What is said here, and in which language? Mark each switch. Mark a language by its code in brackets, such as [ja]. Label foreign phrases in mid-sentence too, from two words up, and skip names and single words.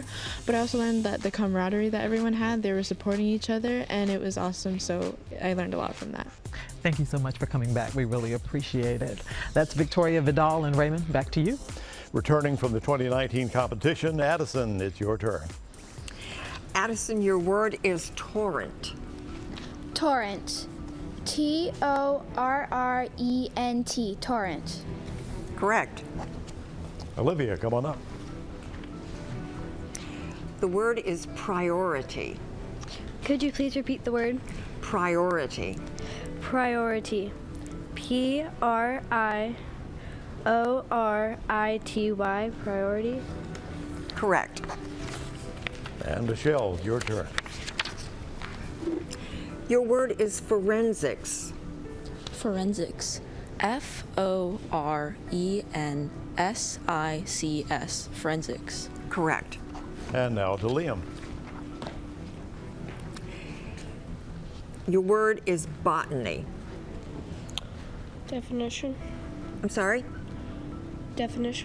[en] But I also learned that the camaraderie that everyone had, they were supporting each other, and it was awesome, so I learned a lot from that. Thank you so much for coming back. We really appreciate it. That's Victoria Vidal and Raymond. Back to you. Returning from the 2019 competition, Addison, it's your turn. Addison, your word is torrent. Torrent. T-O-R-R-E-N-T. Torrent. Correct. Olivia, come on up. The word is priority. Could you please repeat the word? Priority. Priority. P-R-I-O-R-I-T-Y. Priority. Correct. And Michelle, your turn. Your word is forensics. Forensics. F-O-R-E-N-S-I-C-S. Forensics. Correct. And now to Liam. Your word is botany. Definition. I'm sorry? Definition.